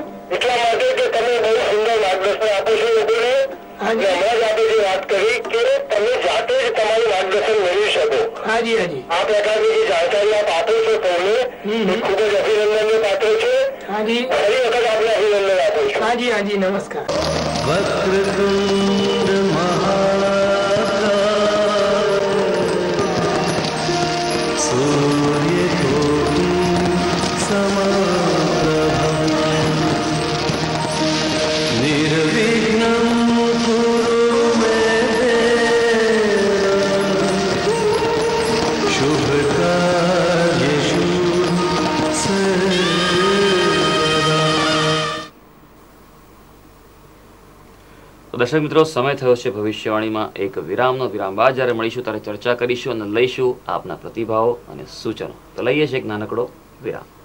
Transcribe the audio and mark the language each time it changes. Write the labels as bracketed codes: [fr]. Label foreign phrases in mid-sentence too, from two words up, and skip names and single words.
[gu] એટલા માટે કે તમે બહુ સુંદર માર્ગદર્શન આપો છો લોકોને. હમણાં જ આપણે જે વાત કરી કે તમે જાતે જ તમારું માર્ગદર્શન મેળવી શકો. હાજી હાજી. આ પ્રકારની જે જાણકારી આપ આપો છો તમને એ ખૂબ જ અભિનંદનને પાત્ર છે. હાજી. ફરી વખત આપણે અભિનંદન આપો છો. હાજી હાજી, નમસ્કાર. [sa] वक्रतुंड महाकाय सूर्यकोटि समप्रभा निर्विघ्नं कुरु मे देव शुभ कार्येषु [gu] દર્શક મિત્રો, સમય થયો છે ભવિષ્યવાણીમાં એક વિરામ બાદ જ્યારે મળીશું ત્યારે ચર્ચા કરીશું અને લઈશું આપના પ્રતિભાવો અને સૂચનો. તો લઈએ છીએ એક નાનકડો વિરામ.